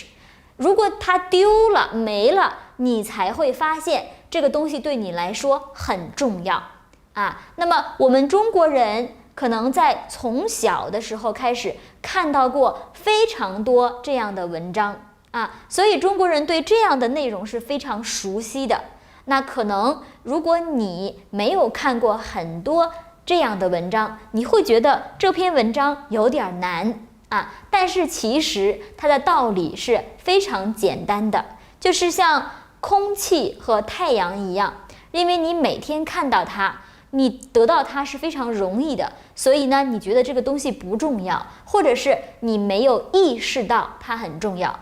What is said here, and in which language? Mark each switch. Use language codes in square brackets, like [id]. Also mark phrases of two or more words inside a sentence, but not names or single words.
[zh] 如果它丟了沒了，你才會發現這個東西對你來說很重要那麼我們中國人可能在從小的時候開始看到過非常多這樣的文章所以中國人對這樣的內容是非常熟悉的。那可能如果你沒有看過很多這樣的文章，你會覺得這篇文章有點難但是其實它的道理是非常簡單的，就是像空氣和太陽一樣，因為你每天看到它， 你得到它是非常容易的，所以呢，你觉得这個東西不重要，或者是你沒有意識到它很重要。